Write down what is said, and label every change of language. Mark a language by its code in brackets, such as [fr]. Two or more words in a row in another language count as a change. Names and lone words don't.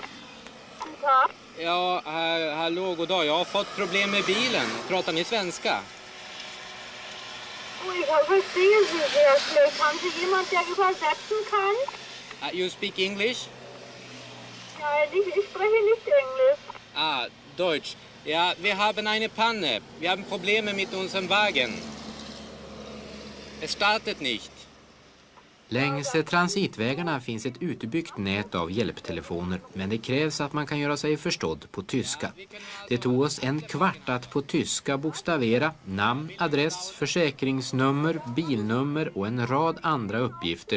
[de] Guten Tag. [sv] Ja, hallå, god dag. Jag har fått problem med bilen. Pratar ni svenska? [de] Oh, ich verstehe Sie sehr schlecht. Haben Sie jemand, der übersetzen kann? [en] You speak English? [de] Nein, ich spreche nicht Englisch. Ah, Deutsch. Ja, wir haben eine Panne. Wir haben Probleme mit unserem Wagen. Es startet nicht. [sv] Längs transitvägarna finns ett utbyggt nät av hjälptelefoner, men det krävs att man kan göra sig förstådd på tyska. Det tog oss en kvart att på tyska bokstavera namn, adress, försäkringsnummer, bilnummer och en rad andra uppgifter.